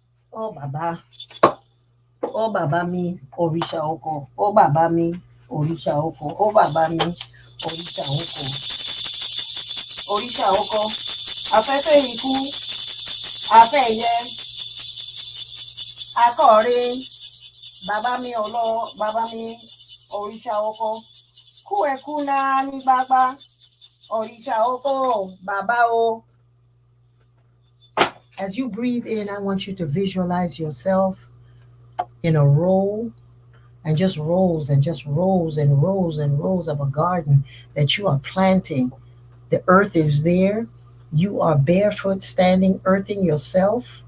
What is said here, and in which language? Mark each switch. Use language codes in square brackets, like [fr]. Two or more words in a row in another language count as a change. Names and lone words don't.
[yo] Oh Baba, oh Baba mi, Orisha Oko, oh Baba mi, Orisha Oko, oh Baba mi, Orisha Oko, Orisha Oko, afẹ́fẹ́ ikú, afẹ́ ẹyẹ, akọ̀rin, bàbá mi ọlọ, bàbá mi, Orisha Oko, kú ẹkú náà ní gbagba, Orisha Oko, bàbá o. [en] As you breathe in, I want you to visualize yourself in a row and just rows and just rows and rows and rows of a garden that you are planting. The earth is there. You are barefoot, standing, earthing yourself.